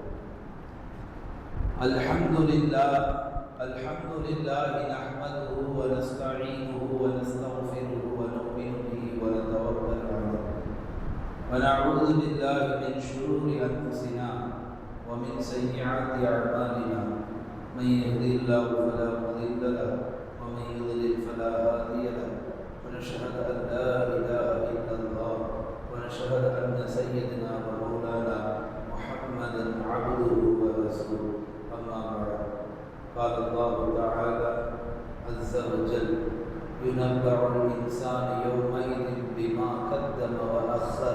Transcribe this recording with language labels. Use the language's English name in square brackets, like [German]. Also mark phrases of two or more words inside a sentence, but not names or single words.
[Arabic] الحمد لله نحمده ونستعينه ونستغفره ونؤمن به ونتوكل عليه ونعوذ بالله من شرور أنفسنا ومن سيئات أعمالنا. من يهده الله فلا مضل له ومن يضلل فلا هادي له. ونشهد أن لا إله إلا الله ونشهد أن سيدنا ومولانا محمدا عبده ورسوله. أما بعد، قال الله تعالى عز وجل: ينبأ الإنسان يومئذ بما قدم وأخر.